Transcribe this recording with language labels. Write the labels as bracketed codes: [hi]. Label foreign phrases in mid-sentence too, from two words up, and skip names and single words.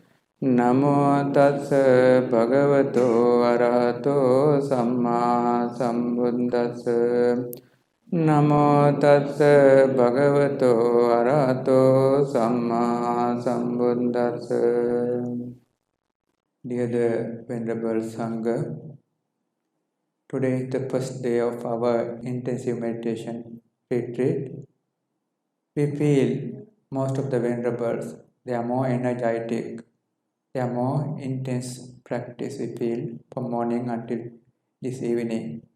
[pi] Namo tassa bhagavato arahato samma sambuddhassa. Namo tassa bhagavato arahato samma sambuddhassa. [en] Dear the Venerable Sangha, today is the first day of our intensive meditation retreat. We feel most of the venerables, they are more energetic, they are more intense practice we feel from morning until this evening.